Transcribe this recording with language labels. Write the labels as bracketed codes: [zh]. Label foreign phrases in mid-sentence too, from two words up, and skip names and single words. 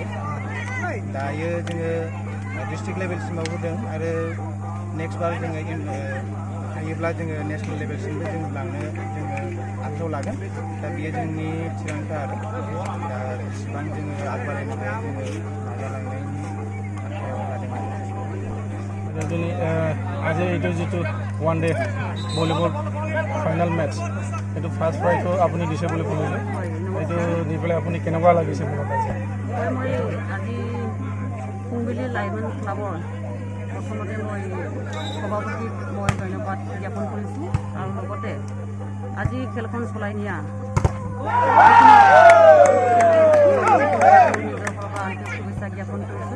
[brx] दायो जोङो [en] district level [brx] होदों आरो नेक्स्ट बार जोङो हायोब्ला जोङो [en] national level [brx] जों लांनो जोङो आखायाव लागोन। दा बेयो जोंनि थिरांथा आरो दा इसिबां जोङो आग बारायनो हायो जोङो नाजालांनायनि आखायाव लादों। [as] দিনে আজি এইটো যিটো [en] one day volleyball final match [as] এইটো [en] first prize [as] আপুনি দিছে বুলি শুনিলোঁ, এইটো দি পেলাই আপুনি কেনেকুৱা লাগিছে মনত পাইছে? মই আজি ফুংবিলি লাইমন ক্লাবৰ প্ৰথমতে মই সভাপতিক মই ধন্যবাদ জ্ঞাপন কৰিছোঁ আৰু লগতে আজি খেলখন চলাই নিয়া শুভেচ্ছা জ্ঞাপন কৰিছোঁ।